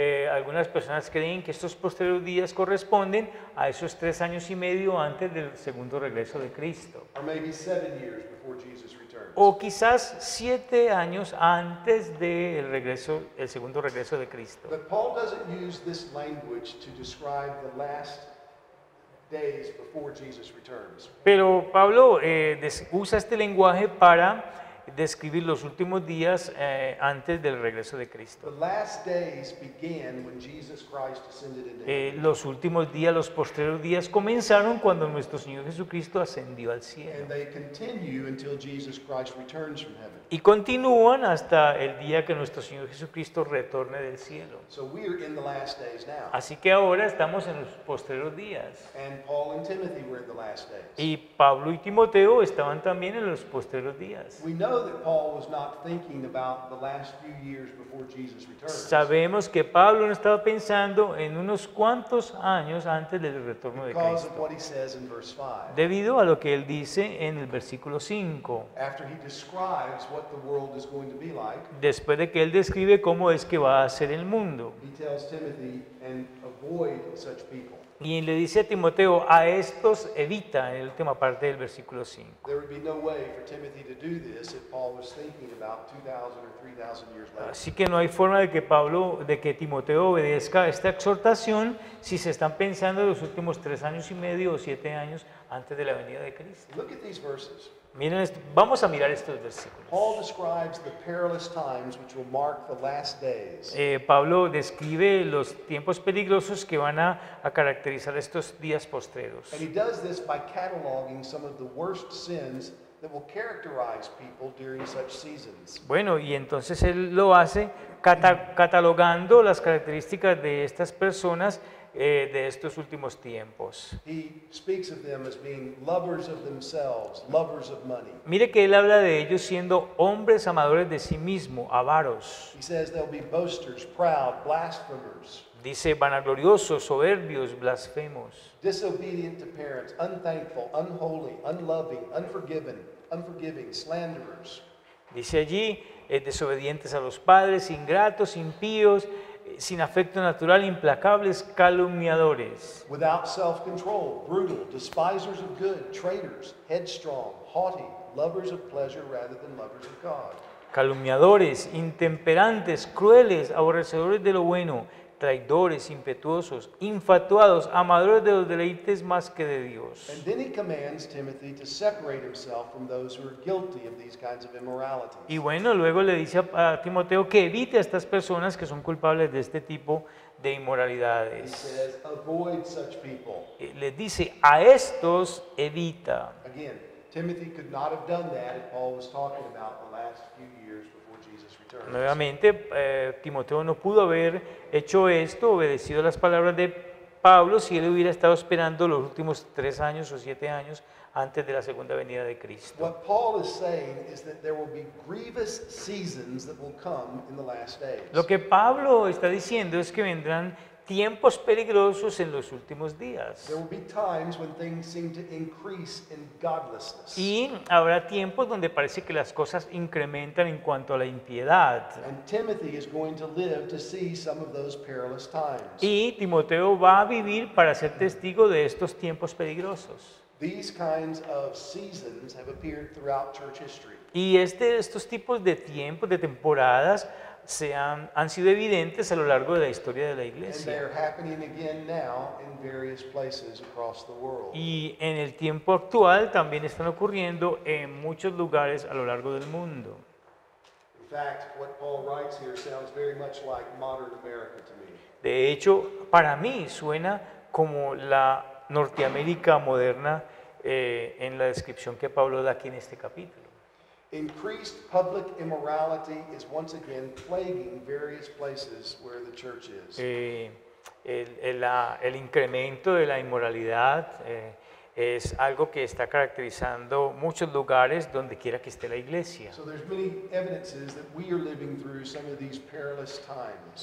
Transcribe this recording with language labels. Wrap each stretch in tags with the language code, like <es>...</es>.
<es>Algunas personas creen que estos postreros días corresponden a esos 3 años y medio antes del segundo regreso de Cristo.</es> <en>Or maybe 7 years before Jesus returns.</en> <es>O quizás 7 años antes del el segundo regreso de Cristo.</es> <en>But Paul doesn't use this language to describe the last days before Jesus returns.</en> <es>Pero Pablo usa este lenguaje para describir los últimos días antes del regreso de Cristo.</es> <en>The last days began when Jesus Christ ascended into heaven.</en> <es>Los últimos días, los postreros días comenzaron cuando nuestro Señor Jesucristo ascendió al cielo.</es> <en>And they continue until Jesus Christ returns from heaven.</en> <es>Y continúan hasta el día que nuestro Señor Jesucristo retorne del cielo.</es> <en>So we're in the last days now.</en> <es>Así que ahora estamos en los postreros días.</es> <en>And Paul and Timothy were in the last days.</en> <es>Y Pablo y Timoteo estaban también en los postreros días.</es> <en>We know that Paul was not thinking about the last few years before Jesus returns.</en> <es>Sabemos que Pablo no estaba pensando en unos cuantos años antes del retorno de</es> <en>Because</en> <es>Cristo,</es> <en>of what he says in verse 5.</en> <es>debido a lo que él dice en el versículo 5.</es> <en>After he describes what the world is going to be like,</en> <es>Después de que él describe cómo es que va a ser el mundo.</es> <en>he tells Timothy, and avoid such people.</en> <es>Y le dice a Timoteo, a estos evita, en la última parte del versículo 5.</es> <en>There would be no way for Timothy to do this if Paul was thinking about 2,000 or 3,000 years later.</en> <es>Así que no hay forma de que Timoteo obedezca esta exhortación si se están pensando en los últimos 3 años y medio o 7 años antes de la venida de Cristo.</es> <en>Look at these verses.</en> <es>Miren esto, vamos a mirar estos versículos.</es> <en>Paul describes the perilous times which will mark the last days.</en> <es>Pablo describe los tiempos peligrosos que van a caracterizar estos días postreros.</es> <en>And he does this by cataloging some of the worst sins that will characterize people during such seasons.</en> <es>Bueno, y entonces él lo hace catalogando las características de estas personas de estos últimos tiempos.</es> <en>He speaks of them as being lovers of themselves, lovers of money.</en> <es>Mire que él habla de ellos siendo hombres amadores de sí mismo, avaros.</es> <en>He says they'll be boasters, proud, blasphemers,</en> <es>Dice vanagloriosos, soberbios, blasfemos,</es> <en>disobedient to parents, unthankful, unholy, unloving, unforgiving, slanderers.</en> <es>Dice allí, desobedientes a los padres, ingratos, impíos, sin afecto natural, implacables, calumniadores,</es> <en>without self-control, brutal, despisers of good, traitors, headstrong, haughty, lovers of pleasure rather than lovers of God.</en> <es>calumniadores, intemperantes, crueles, aborrecedores de lo bueno, traidores, impetuosos, infatuados, amadores de los deleites más que de Dios.</es> <en>And then he commands Timothy to separate himself from those who are guilty of these kinds of immoralities.</en> <es>Y bueno, luego le dice a Timoteo que evite a estas personas que son culpables de este tipo de</es> <en>He</en> <es>inmoralidades.</es> <en>says, avoid such people.</en> <es>Les dice, a estos evita.</es> <en>Again, Timothy could not have done that if Paul was talking about the last few years before Jesus returned.</en> <es>Nuevamente, Timoteo no pudo haber hecho esto, obedecido las palabras de Pablo, si él hubiera estado esperando los últimos 3 años o 7 años antes de la segunda venida de Cristo.</es> <en>What Paul is saying is that there will be grievous seasons that will come in the last days.</en> <es>Lo que Pablo está diciendo es que vendrán tiempos peligrosos en los últimos días.</es> <en>There will be times when things seem to increase in godlessness.</en> <es>Y habrá tiempos donde parece que las cosas incrementan en cuanto a la impiedad.</es> <en>And Timothy is going to live to see some of those perilous times.</en> <es>Y Timoteo va a vivir para ser testigo de estos tiempos peligrosos.</es> <en>These kinds of seasons have appeared throughout church history.</en> <es>Y estos tipos de tiempos, de temporadas, han sido evidentes a lo largo de la historia de la</es> <en>And they</en> <es>iglesia.</es> <en>are happening again now in various places across the world.</en> <es>Y en el tiempo actual también están ocurriendo en muchos lugares a lo largo del mundo.</es> <en>In fact, what Paul writes here sounds very much like modern America to me.</en> <es>De hecho, para mí suena como la Norteamérica moderna en la descripción que Pablo da aquí en este capítulo.</es> <en>Increased public immorality is once again plaguing various places where the church is.</en> <es>El incremento de la inmoralidad es algo que está caracterizando muchos lugares donde quiera que esté la iglesia.</es> <en>So there's many evidences that we are living through some of these perilous times.</en>